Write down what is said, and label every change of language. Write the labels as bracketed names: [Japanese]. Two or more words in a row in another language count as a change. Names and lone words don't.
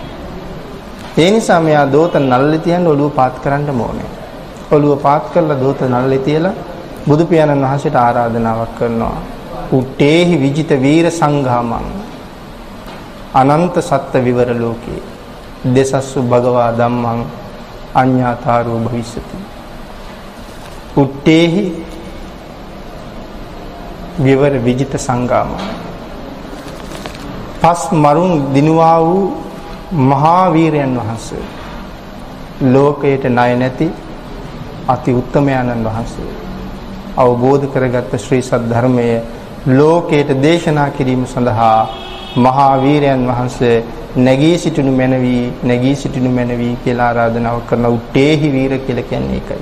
[Sinhala] ඒ නිසා මෙයා දෝත නළලි තියන්න ඔළුව පාත් කරන්න ඕනේ. ඔළුව පාත් කරලා දෝත නළලි තියලා බුදු පියාණන් වහන්සේට ආරාධනාවක් කරනවා. [Pali] උට්ටේහි විජිත වීර සංඝාමං අනන්ත සත්ත්ව විවර ලෝකේ දෙසස්සු භගවා ධම්මං අඤ්ඤාතාරෝ භවිස්සති. උට්ටේහි විවර විජිත සංඝාමං [Sinhala] පස් මරුන් දිනුවා වූ මහා වීරයන් වහන්සේ, ලෝකයට ණය නැති අති උත්තමයන්න් වහන්සේ, අවබෝධ කරගත් ශ්‍රී සද්ධර්මයේ ලෝකයට දේශනා කිරීම සඳහා මහා වීරයන් වහන්සේ නැගී සිටිනු මැනවි කියලා ආරාධනාව කරන උට්ටේහි වීර කියලා කියන්නේ ඒකයි.